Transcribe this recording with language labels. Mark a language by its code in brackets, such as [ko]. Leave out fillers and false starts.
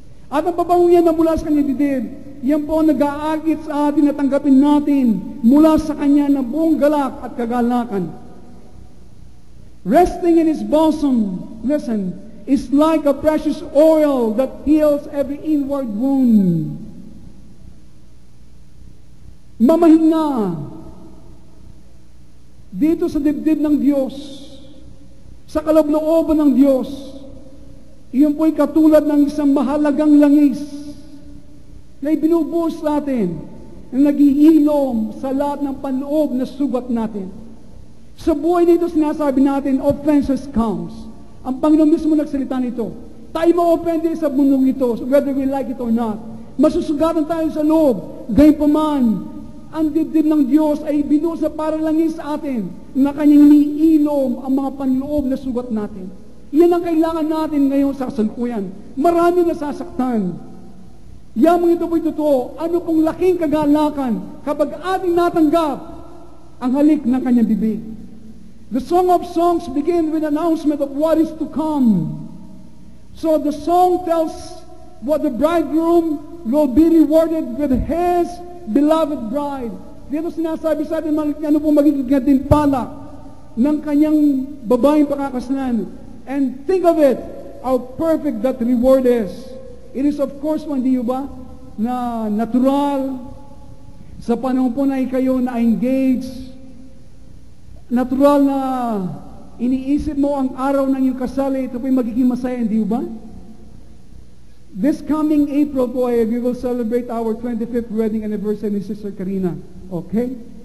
[tl] At ang pabango yan na mula sa kanyang dibdib, yan po nag-aagit sa atin na tanggapin natin mula sa Kanya na buong galak at kagalakan. [en] Resting in His bosom, listen, is like a precious oil that heals every inward wound. [tl] Mamahinga dito sa dibdib ng Diyos, sa kaloob-looban ng Diyos, iyon po'y katulad ng isang mahalagang langis na ibinubuhos natin, na naghihilom sa lahat ng panloob na sugat natin. Sa buhay nito, sinasabi natin, [en] offenses comes. [tl] Ang Panginoon mismo nagsalita nito. Tayo ma-offend sa mundong ito, [en] whether we like it or not. [tl] Masusugatan tayo sa loob. Gayunpaman, ang dibdib ng Diyos ay binuhos na para langis sa atin, na kanyang niilom ang mga panloob na sugat natin. Yan ang kailangan natin ngayon sa kasalukuyan. Marami nasasaktan. Yamang ito po'y totoo, ano pong laking kagalakan kapag ating natanggap ang halik ng kanyang bibig. [en] The Song of Songs begin with announcement of what is to come. So the song tells what the bridegroom will be rewarded with his beloved bride. [tl] Dito sinasabi sa atin ano pong magiging gantimpala ng kanyang babaeng pakakasalan. [en] And think of it, how perfect that reward is. It is of course, [tl] hindi ba, na natural, sa panahon po na kayo na-engage, natural na iniisip mo ang araw ng iyong kasal, ito po'y magiging masaya, hindi ba? [en] This coming April po we will celebrate our 25th wedding anniversary ni Sister Karina. Okay?